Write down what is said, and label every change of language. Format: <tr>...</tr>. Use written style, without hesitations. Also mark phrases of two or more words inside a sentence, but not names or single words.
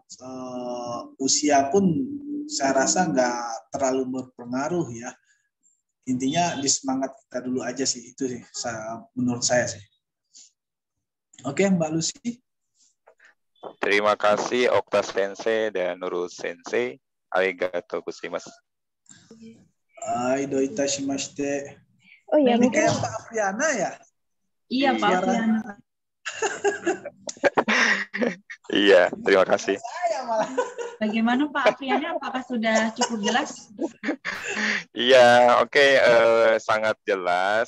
<id>Usia pun saya rasa nggak terlalu berpengaruh ya. Intinya di semangat kita dulu aja sih. Itu sih menurut saya sih. Oke, Mbak Lucy. Terima kasih Okta Sensei dan Nurul Sensei.</id> <ja>ありがとうございます. どういたしまして.</ja> <id>Oh ya, ini mungkin kayak Pak Afriana ya? Iya, Pak Afriana. Iya, terima kasih. Saya malah. Bagaimana Pak Afriana? Apakah sudah cukup jelas? Iya, oke, sangat jelas.</id>